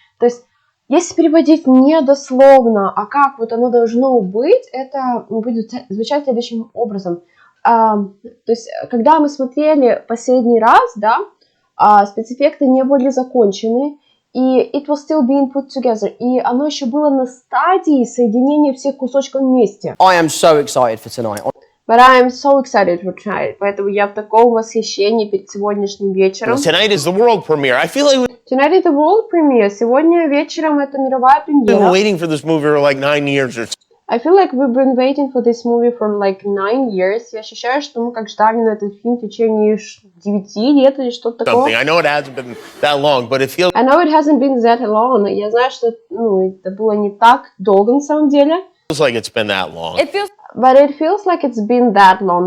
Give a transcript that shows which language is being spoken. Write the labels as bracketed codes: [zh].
[ru] То есть если переводить не дословно, а как вот оно должно быть, это будет звучать следующим образом. То есть когда мы смотрели последний раз, да, спецэффекты не были закончены, и [en] it was still being put together, [ru] и оно еще было на стадии соединения всех кусочков вместе. [en] I am so excited for tonight. But I am so excited for tonight. [ru] Поэтому я в таком восхищении перед сегодняшним вечером. [en] Tonight is the world premiere. I feel like we've Tonight is the world premiere. [ru] Сегодня вечером это мировая [en] been [ru] премьера. [en] waiting for this movie for like 9 years or so. I feel like we've been waiting for this movie for like 9 years. [ru] Я ощущаю, что мы как ждали на этот фильм в течение 9 лет или что-то такое. [en] I know it hasn't been that long, but it feels I know it hasn't been that long. [ru] Я знаю, что это было не так долго на самом деле. [en] like it's been that long. It feels But it feels like it's been that long.